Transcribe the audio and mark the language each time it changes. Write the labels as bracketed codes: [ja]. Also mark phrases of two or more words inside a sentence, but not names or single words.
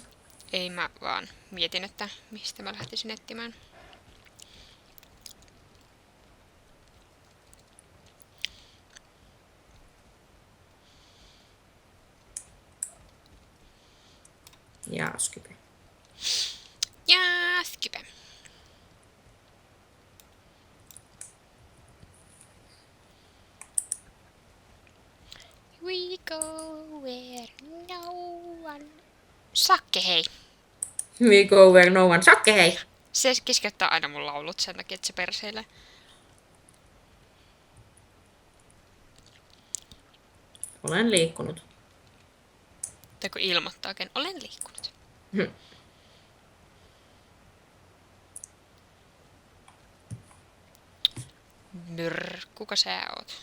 [fi] Ei mä vaan mietin, että mistä mä lähtisin etsimään. Jaa, Ja skype. [en] We go where no one... [fi] Sakke hei. [en] We go where no one. [fi] Sakke hei! Se keskeyttää aina mun laulut sen takia, että se perseilee. Olen liikkunut. Tai kun ilmoittaakin, olen liikkunut. Hm. Brr, kuka sä oot?